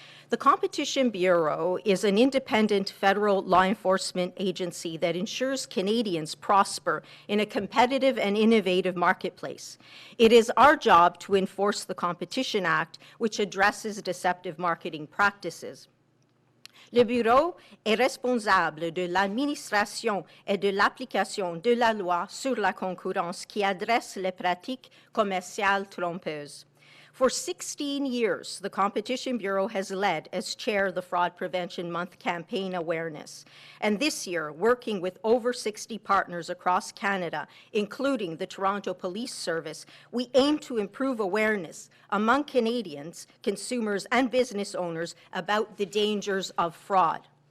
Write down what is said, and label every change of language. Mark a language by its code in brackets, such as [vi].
[en] The Competition Bureau is an independent federal law enforcement agency that ensures Canadians prosper in a competitive and innovative marketplace. It is our job to enforce the Competition Act, which addresses deceptive marketing practices. [fr] Le Bureau est responsable de l'administration et de l'application de la loi sur la concurrence qui adresse les pratiques commerciales trompeuses. [en] For 16 years, the Competition Bureau has led as chair the Fraud Prevention Month campaign awareness. And this year, working with over 60 partners across Canada, including the Toronto Police Service, we aim to improve awareness among Canadians, consumers, and business owners about the dangers of fraud.